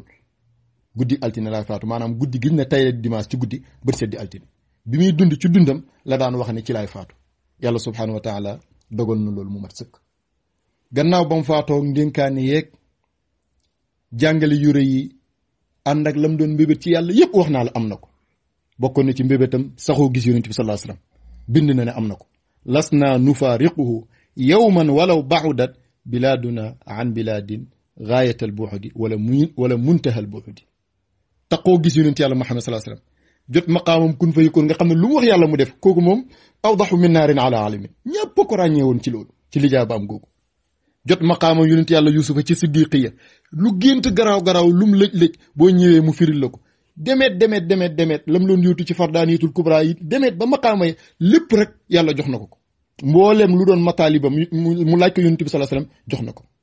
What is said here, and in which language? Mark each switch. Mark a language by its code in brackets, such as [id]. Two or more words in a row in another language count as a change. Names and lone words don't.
[wo] guddi altine laa faatu maanaam guddi giñ ne tey la dimanche ci guddi bët seddi altine bi muy dund ci dundam la daan wax ne ci laay faatu yàlla [ar] سبحانه وتعالى [wo] dogal na loolu mu mat sëkk gannaaw ba mu faatoo ndénkaane yeeg jàngale yu rëy yi ànd ak lam doon mbébét ci yàlla yépp wax naa la am na ko bokkoon na ci mbébétam saxoo gis yonent bi [ar] صلى الله عليه وسلم [wo] bind na ne am na ko las [ar] naa نفارقه يوما ولو بعدت بلادنا عن بلاد غاية البعد ولا منتهى البعد [wo] taqoo gis yonent yàlla Muhammad [ar] صلى الله عليه وسلم [wo] jot maqaamam kun fa yëkkoon nga xam ne lu mu wax yàlla mu def kooku moom [ar] أوضح من نار على علم [wo] ñëpp ko ràññee woon ci loolu ci lijaaba am googu jot maqaamam yonent yàlla Yuusufa ci siddiqiya lu gént garaaw garaaw lu mu lëj-lëj boo ñëwee mu firil la ko demet lam loon yóotu ci [ar] الفردانية الكبرى [wo] yi demet ba maqaama yi lépp rek yàlla jox na ko mbooleem lu doon mataalibam mu laaj ko yonent bi [ar] صلى الله عليه وسلم [wo] jox na ko.